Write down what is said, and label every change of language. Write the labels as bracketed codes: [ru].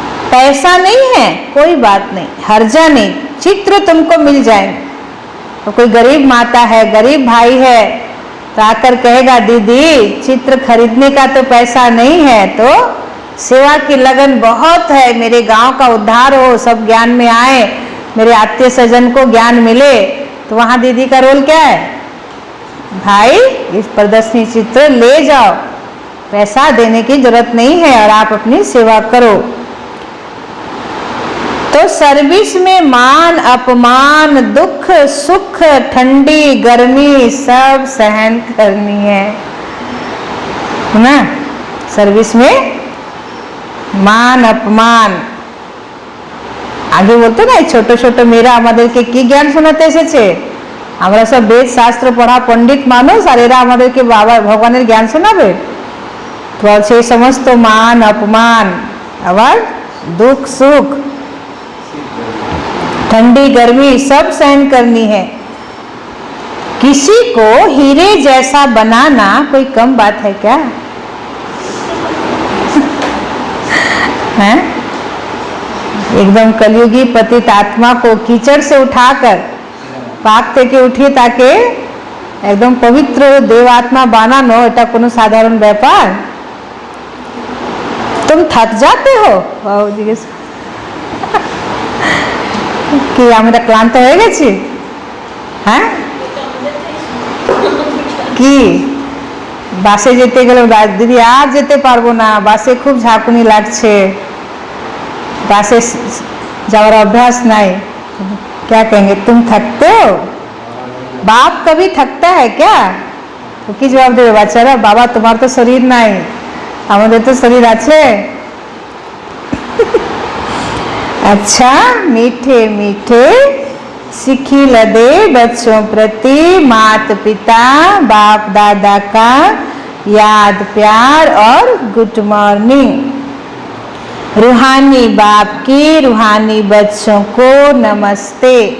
[hi] पैसा नहीं है कोई बात नहीं, हर्जा नहीं, चित्र तुमको मिल जाएंगे। तो कोई गरीब माता है, गरीब भाई है, तो आकर कहेगा दीदी चित्र खरीदने का तो पैसा नहीं है, तो सेवा की लगन बहुत है, मेरे गांव का उद्धार हो, सब ज्ञान में आए, मेरे आत्मीय सज्जन को ज्ञान मिले, तो वहाँ दीदी का रोल क्या है, भाई इस प्रदर्शनी चित्र ले जाओ, पैसा देने की जरूरत नहीं है और आप अपनी सेवा करो। तो सर्विस में मान अपमान, दुख सुख, ठंडी गर्मी सब सहन करनी है ना। सर्विस में मान अपमान, [bn] আগে বলতো না ছোট ছোট মেয়েরা আমাদেরকে কি জ্ঞান শোনাতে এসেছে, আমরা সব বেদ শাস্ত্র পড়া পণ্ডিত মানুষ আর এরা আমাদেরকে বাবা ভগবানের জ্ঞান শোনাবে। তো সেই সমস্ত মান অপমান, আবার [hi] दुख सुख, ठंडी गर्मी सब सहन करनी है। किसी को हीरे जैसा बनाना कोई कम बात है क्या? है एकदम कलयुगी पतित आत्मा को कीचड़ से उठाकर पाक [bn] থেকে উঠিয়ে তাকে একদম পবিত্র দেবাত্মা বানানো এটা কোনো সাধারণ ব্যাপার? [hi] तुम थक जाते हो? [bn] জিজ্ঞেস কি আমরা ক্লান্ত হয়ে গেছি? হ্যাঁ কি বাসে যেতে গেলে দিদি আর যেতে পারবো না, বাসে খুব ঝাঁকুনি লাগছে, বাসে যাওয়ার অভ্যাস নাই, [hi] क्या कहेंगे तुम थकते हो? बाप कभी थकता है क्या? [bn] तो কি জবাব দেবে বাচ্চারা, বাবা তোমার তো শরীর নাই, আমাদের তো শরীর আছে। [hi] अच्छा मीठे मीठे सिखिल दे बच्चों प्रति मात पिता बाप दादा का याद प्यार और गुड मॉर्निंग। रूहानी बाप की रूहानी बच्चों को नमस्ते।